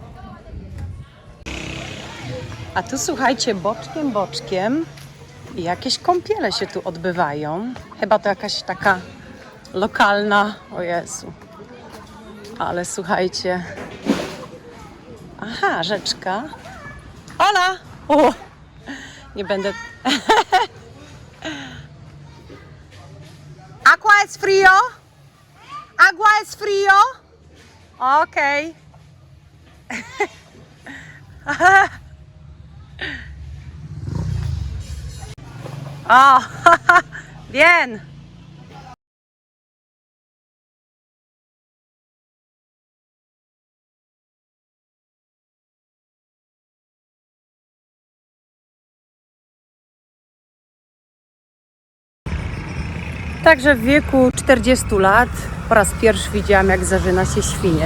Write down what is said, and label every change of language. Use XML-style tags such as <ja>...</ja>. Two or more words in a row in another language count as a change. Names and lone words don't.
<pl>A tu słuchajcie, boczkiem jakieś kąpiele się tu odbywają. Chyba to jakaś taka lokalna, o Jezu. Ale słuchajcie. Aha, rzeczka. Hola! O! Nie będę...</pl> <es>Agua es frío? Agua es frío? Okej. O, bien.</es> <pl>Także w wieku 40 lat po raz pierwszy widziałam, jak zażyna się świnie.</pl>